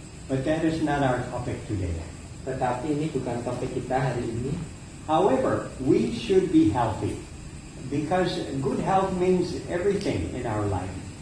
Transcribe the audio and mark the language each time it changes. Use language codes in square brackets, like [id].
[en] But that is not our topic today. [id] Tetapi ini bukan topik kita hari ini. [en] However, we should be healthy because good health means everything in our life.